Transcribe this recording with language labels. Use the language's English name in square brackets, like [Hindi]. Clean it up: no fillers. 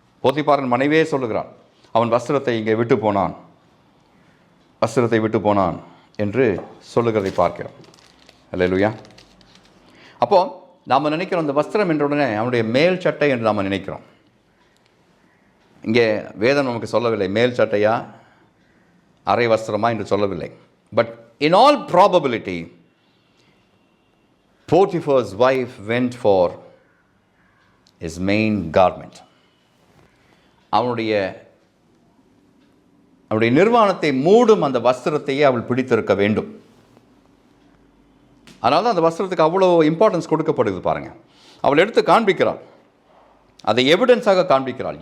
[Tamil] போத்திபாரின் மனைவியே சொல்லுகிறான், அவன் வஸ்திரத்தை இங்கே விட்டு போனான், வஸ்திரத்தை விட்டு போனான் என்று சொல்லுகிறதை பார்க்கிறோம். அல்லேலூயா. அப்போ நாம் நினைக்கிறோம் அந்த வஸ்திரம் என்ற உடனே அவனுடைய மேல் சட்டை என்று நாம் நினைக்கிறோம். இங்கே வேதம் நமக்கு சொல்லவில்லை மேல் சட்டையா அரை வஸ்திரமா என்று சொல்லவில்லை. [English] But in all probability Potiphar's wife went for his main garment. [Tamil] அவனுடைய நிர்வாணத்தை மூடும் அந்த வஸ்திரத்தையே அவள் பிடித்திருக்க வேண்டும். அதனால தான் அந்த வஸ்திரத்துக்கு அவ்வளோ இம்பார்ட்டன்ஸ் கொடுக்கப்படுது பாருங்கள். அவள் எடுத்து காண்பிக்கிறாள், அதை எவிடன்ஸாக காண்பிக்கிறாள்.